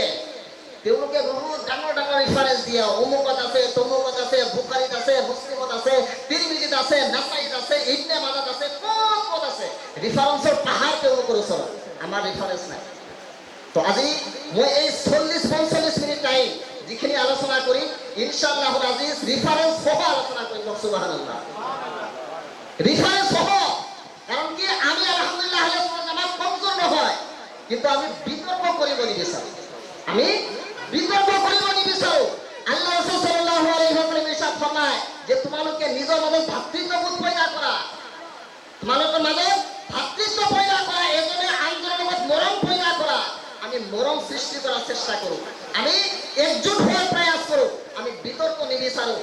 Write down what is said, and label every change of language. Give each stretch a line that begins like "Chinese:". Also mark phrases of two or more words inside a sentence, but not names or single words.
Assamese: তেওঁলোকে বহুত ডাঙৰ ডাঙৰ ৰিফাৰেন্স দিয়ে, অমুকত আছে, তমুকত আছে, বুখাৰীত আছে, মুছলিমত আছে, তিৰমিজিত আছে, নাসাইত আছে, ইবনে মাজাত আছে, ক'ত আছে। ৰিফাৰেন্সৰ পাহাৰ তেওঁলোকৰ ওচৰত, আমাৰ ৰিফাৰেন্স নাই। তো আজি মই এই 40-45 মিনিট টাইম যিখিনি আলোচনা কৰিম,
Arabic: إن شاء الله العزيز
Assamese: ৰিফাৰেন্স সহ আলোচনা কৰিম। সুবহানাল্লাহ, ৰিফাৰেন্স সহ। কাৰণ কি আমি আলহামদুলিল্লাহ আহলে সুন্নাত জামাত কমজোৰ নহয়, কিন্তু আমি বিতৰ্ক কৰিব নিবিচাৰোঁ। আমি বিতৰ্ক কৰিব নিবিচাৰোঁ। আল্লাহ ৰাসূল
Arabic: صلى الله عليه وسلم
Assamese: ইৰশাদ ফৰমায় যে তোমালোকে নিজৰ মাজত ভাতৃত্ববোধ পয়দা কৰা, তোমালোকৰ মাজত ভাতৃত্ব পয়দা কৰা, এজনে আনজনৰ লগত মৰম পয়দা কৰা। আমি মৰম সৃষ্টি কৰাৰ চেষ্টা কৰোঁ, আমি একজোট হোৱাৰ প্ৰয়াস কৰোঁ, আমি বিতৰ্ক নিবিচাৰোঁ।